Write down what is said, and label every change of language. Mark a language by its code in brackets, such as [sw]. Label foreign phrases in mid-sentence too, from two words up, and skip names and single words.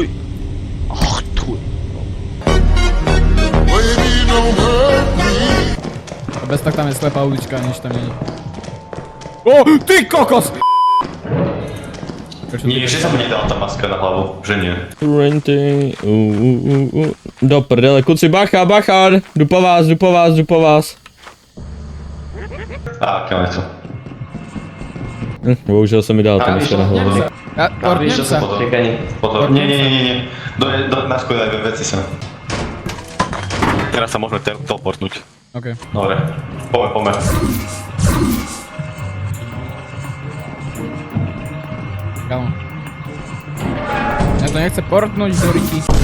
[sk] Ach, tuj. [cs] A bez tak tam je slepá ulička, nič tam není. [sk] O, ty kokos! Nie, že sa mi nedala tá maska na hlavu, že nie. Renty, [cs] do prdele, kuci, bacha, bachar, jdu po vás. [sk] Á, kam je to? [cs] Bohužel se mi dala ta maska na hlavu. [sk] Portnem sa. Pozor, nie. Naskúdaj veci sem. Teraz sa môžeme teleportnúť. OK. Dobre, poďme. Kámo. Ja to nechce portnúť do ryti.